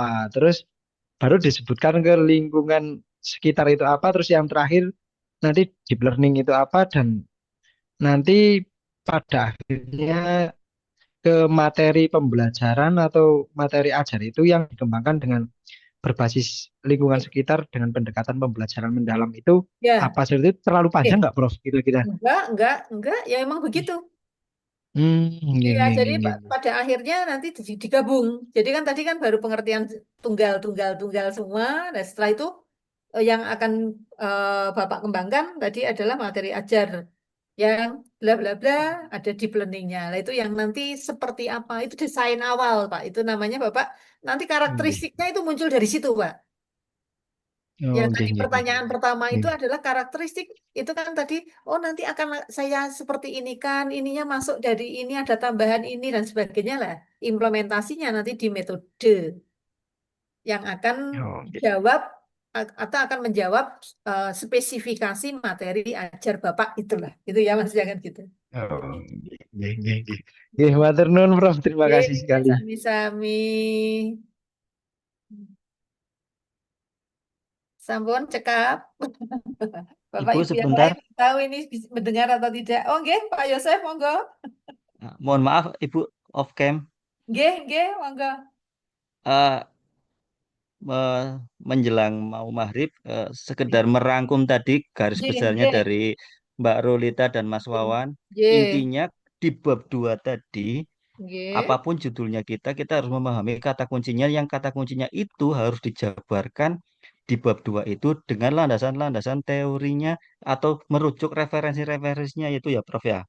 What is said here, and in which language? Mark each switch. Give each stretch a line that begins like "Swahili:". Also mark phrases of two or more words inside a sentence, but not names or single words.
Indonesian: Terus baru disebutkan ke lingkungan sekitar itu apa, terus yang terakhir nanti
English: deep learning
Indonesian: itu apa dan nanti pada akhirnya ke materi pembelajaran atau materi ajar itu yang dikembangkan dengan berbasis lingkungan sekitar dengan pendekatan pembelajaran mendalam itu Ya. apa sih itu terlalu panjang Oke. nggak, Prof? Kira-kira? Enggak, ya emang begitu. Nggih, Iya, nggih, jadi
Javanese: nggih, nggih.
Indonesian: pada akhirnya nanti digabung. Jadi kan tadi kan baru pengertian tunggal semua. Nah, setelah itu yang akan Bapak kembangkan tadi adalah materi ajar yang bla bla bla ada
English: deep learning-
Indonesian: nya. Nah, itu yang nanti seperti apa? Itu desain awal, Pak. Itu namanya Bapak nanti Nggih. karakteristiknya itu muncul dari situ, Pak. Oh, Yang nggih, tadi
Javanese: nggih, nggih.
Indonesian: pertanyaan pertama itu Nggih. adalah karakteristik itu kan tadi, oh nanti akan saya seperti ini kan, ininya masuk dari ini ada tambahan ini dan sebagainya lah. Implementasinya nanti di metode yang akan Oh, nggih. jawab atau akan menjawab spesifikasi materi ajar Bapak itulah. Itu ya Mas, jangan gitu.
Javanese: Oh, nggih, nggih, nggih, nggih. Nggih, matur nuwun,
Indonesian: Prof. Terima Oke, kasih sekali.
Javanese: sami-sami. Sampun cekap.
Indonesian: Bapak Ibu Ibu yang sebentar. lain tahu ini mendengar atau tidak.
Javanese: Oh, nggih,
Indonesian: Pak Yosef, monggo. Mohon maaf Ibu off cam.
Javanese: Nggih, nggih, monggo.
Indonesian: Eh, menjelang mau maghrib sekedar merangkum tadi garis Nggih, besarnya nggih. dari Mbak Rolita dan Mas Wawan. Nggih, Intinya di bab 2 tadi, nggih. apapun judulnya kita harus memahami kata kuncinya, yang kata kuncinya itu harus dijabarkan di bab 2 itu dengan landasan-landasan teorinya atau merujuk referensi-referensinya itu ya Prof ya.